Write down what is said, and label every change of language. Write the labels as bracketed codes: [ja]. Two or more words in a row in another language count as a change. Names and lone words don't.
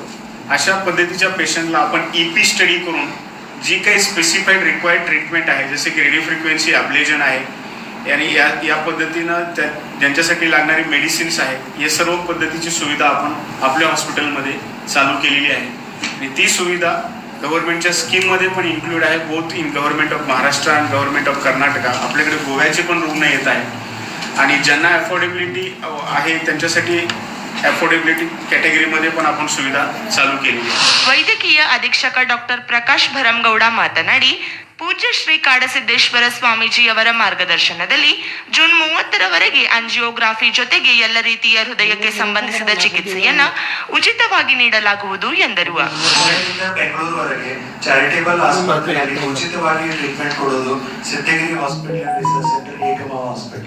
[mr] अशा पद्धतीच्या पेशंटला आपण [en] EP study [mr] करून जी काही [en] specified required treatment [mr] आहे जसे की [en] radio frequency ablation [mr] आहे, आणि या पद्धतीनं ज्यांच्यासाठी लागणारी मेडिसिन्स आहेत या सर्व पद्धतीची सुविधा आपण आपल्या हॉस्पिटलमध्ये चालू केलेली आहे आणि ती सुविधा गव्हर्नमेंटच्या स्कीममध्ये पण इन्क्लूड आहे, [en] both in Government of Maharashtra and Government of Karnataka. [mr] आपल्याकडे गोव्याचे पण रुग्ण येत आहेत आणि ज्यांना अफोर्डेबिलिटी आहे त्यांच्यासाठी अफोर्डेबिलिटी कॅटेगरीमध्ये पण आपण सुविधा चालू केलेली आहे. [kn] ವೈದ್ಯಕೀಯ ಅಧೀಕ್ಷಕ ಡಾಕ್ಟರ್ ಪ್ರಕಾಶ್ ಭರಮಗೌಡ ಮಾತನಾಡಿ, ಪೂಜ್ಯ ಶ್ರೀ ಕಾಡಸಿದ್ದೇಶ್ವರ ಸ್ವಾಮೀಜಿಯವರ ಮಾರ್ಗದರ್ಶನದಲ್ಲಿ ಜೂನ್ 30ರವರೆಗೆ ಆಂಜಿಯೋಗ್ರಾಫಿ ಜೊತೆಗೆ ಎಲ್ಲ ರೀತಿಯ ಹೃದಯಕ್ಕೆ ಸಂಬಂಧಿಸಿದ ಚಿಕಿತ್ಸೆಯನ್ನ ಉಚಿತವಾಗಿ ನೀಡಲಾಗುವುದು ಎಂದರು. ಬೆಂಗಳೂರುವರೆಗೆ ಚಾರಿಟೇಬಲ್ ಆಸ್ಪತ್ರೆಯಲ್ಲಿ ಉಚಿತವಾಗಿ ಟ್ರೀಟ್ಮೆಂಟ್ ಕೊಡೋದು ಸಿದ್ದಗಿರಿ ಹಾಸ್ಪಿಟಲ್ ರಿಸರ್ಚ್ ಸೆಂಟರ್ ಏಕಮ ಹಾಸ್ಪಿಟಲ್.